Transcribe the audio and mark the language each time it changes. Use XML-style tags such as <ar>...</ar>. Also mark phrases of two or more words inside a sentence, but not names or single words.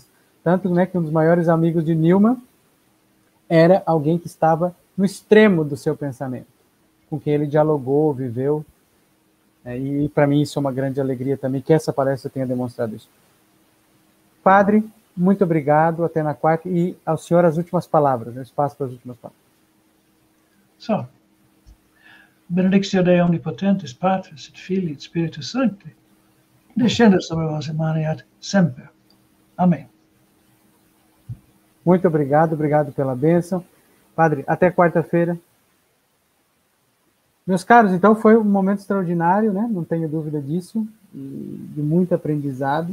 <pt>Tanto, né, que um dos maiores amigos de Newman era alguém que estava no extremo do seu pensamento, com quem ele dialogou, viveu. E para mim isso é uma grande alegria também, que essa palestra tenha demonstrado isso. Padre, muito obrigado, até na quarta, e ao senhor as últimas palavras, né, espaço para as últimas palavras. So,</pt> <la>benedictio Dei omnipotentes, Patris et Filii et Spiritus Sancti, descenda sobre vos e maneat sempre.</la> <pt>Amém. Muito obrigado, obrigado pela bênção. Padre, até quarta-feira. Meus caros, então foi um momento extraordinário, né? Não tenho dúvida disso, e de muito aprendizado.</pt>